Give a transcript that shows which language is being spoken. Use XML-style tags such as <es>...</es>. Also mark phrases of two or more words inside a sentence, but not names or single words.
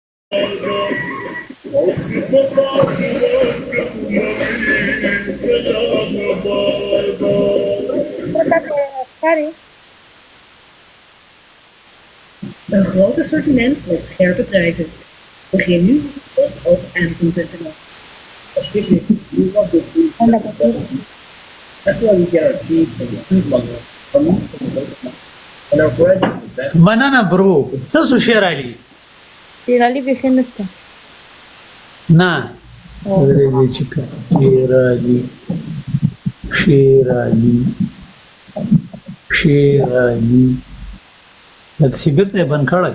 <nl>Een groot assortiment met scherpe prijzen. Begin nu op Amazon.nl.</nl> <ps>مننه برو څه سو شعر علي شیر علي بیخي نشته نه ورې چې شیر علي د سیګرټ نه بند کړی</ps>